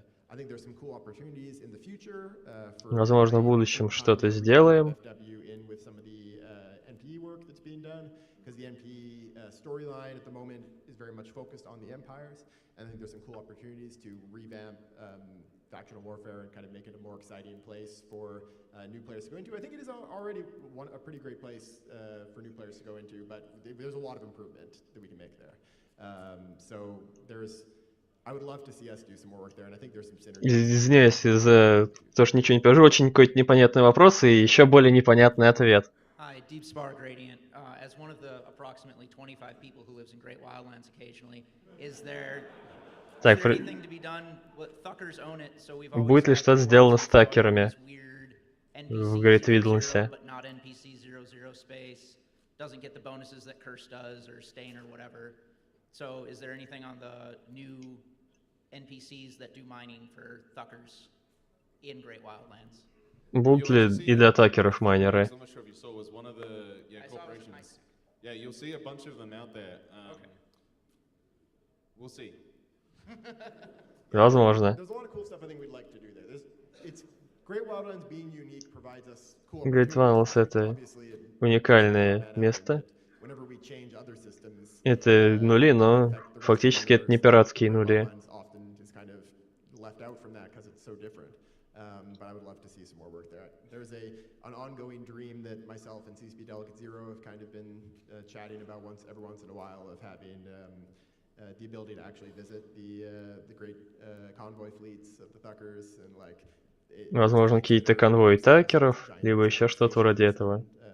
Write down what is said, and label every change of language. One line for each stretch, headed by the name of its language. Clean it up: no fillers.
English: I think there's some cool opportunities in the future.
Russian: Возможно, в будущем что-то сделаем.
English: With some of the NPE work that's being done, because the NPE storyline at the moment is very much focused on the empires, and I think there's some cool opportunities to revamp factional warfare and kind of make it a more exciting place for new players to go into. I think it is already a pretty great place for new players to go into, but there's a lot of improvement that we can make there. So I would love to see us do some more work there, and I think there's some synergy.
Russian: Извиняюсь за то, что ничего не покажу. Очень какой-то непонятный вопрос и еще более непонятный ответ.
English: Hi, Deep Spar Gradient. As one of the approximately 25 people who lives in Great Wildlands occasionally, is there anything to be done? Thuckers own it, so we've always
Russian: будет ли что-то сделано с такерами в Great Wildlands?
English: But not NPC 00 space, doesn't get the bonuses that Curse does or Stain or whatever. So is there anything on the new NPCs that do mining for Thuckers in Great Wildlands?
Russian: Будут ли и для такеров майнеры?
English: I'm not sure if you saw, was one of the corporations. Yeah, you'll see a bunch of them out there. We'll see.
Russian: Возможно.
English: There's a lot of cool stuff I think we'd like to do there. It's Great Wildlands being unique provides us cool
Russian: Great Wildlands — это уникальное место.
English: Whenever we change other systems,
Russian: Это нули, но фактически это не пиратские нули.
English: often is kind of left out from that because it's so different. But I would love to see some more work there. There's an ongoing dream that myself and CCP Delegate Zero have kind of been chatting about every once in a while of having the ability to actually visit the great convoy fleets of the Thuckers and like.
Russian: Возможно, какие-то конвои такеров, либо еще что-то вроде этого.